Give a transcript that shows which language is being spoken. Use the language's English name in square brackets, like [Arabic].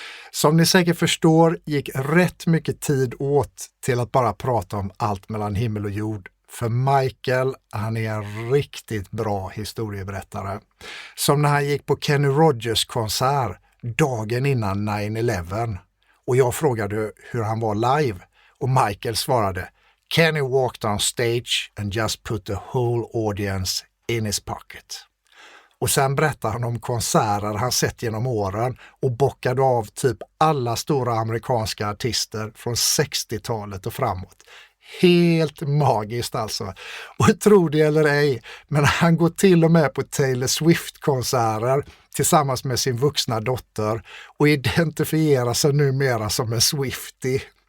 [Swedish] Som ni säkert förstår gick rätt mycket tid åt till att bara prata om allt mellan himmel och jord. För Michael, han är en riktigt bra historieberättare. Som när han gick på Kenny Rogers konsert dagen innan 9/11. Och jag frågade hur han var live. Och Michael svarade, [English] Kenny walked on stage and just put the whole audience in his pocket. [Swedish] Och sen berättar han om konserter han sett genom åren och bockade av typ alla stora amerikanska artister från 60-talet och framåt. Helt magiskt alltså. Och tro det eller ej, men han går till och med på Taylor Swift-konserter tillsammans med sin vuxna dotter och identifierar sig numera som en Swiftie.